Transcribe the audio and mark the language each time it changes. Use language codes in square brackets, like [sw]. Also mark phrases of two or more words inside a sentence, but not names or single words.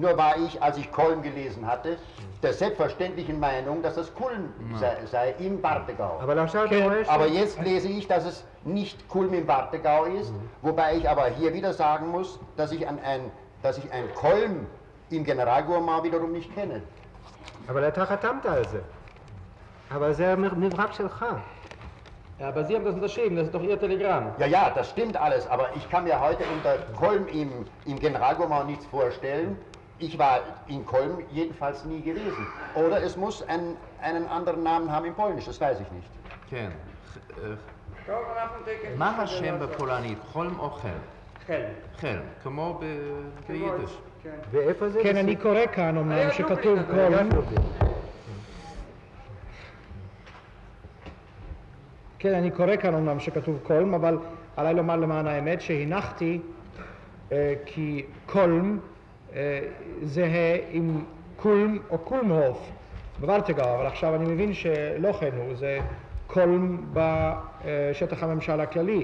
[de] Nur war ich, als ich Kolm gelesen hatte, der selbstverständlichen Meinung, dass das Kulm sei im Wartegau. Aber jetzt lese ich, dass es nicht Kulm im Wartegau ist, wobei ich aber hier wieder sagen muss, dass ich ein Kolm im Generalgouvernement wiederum nicht kenne. [he] אבל אתה חתמת על זה. אבל זה המברק שלך. [de] Ja, aber Sie haben das unterschrieben, das ist doch Ihr Telegramm. Ja, ja, das stimmt alles, aber ich kann mir heute unter Kolm im Generalgouvernement nichts vorstellen. Ich war in Kolm jedenfalls nie gewesen. Oder es muss einen anderen Namen haben im Polnisch, das weiß ich nicht. [he] כן. טוב, אנחנו תקף. מה השם בפולנית? חולם או חלם? חלם. חלם, כמו ביידיש. כן. ואיפה זה? כן, אני קורא כאן אמנם שכתוב קולם. כן, אני קורא כאן אמנם שכתוב קולם, אבל עליי לומר למען האמת שהנחתי כי קולם זהה עם קולם או קולמהוף בוורטגאו, אבל עכשיו אני מבין שלא כן הוא, זה קולם בשטח הממשל הכללי.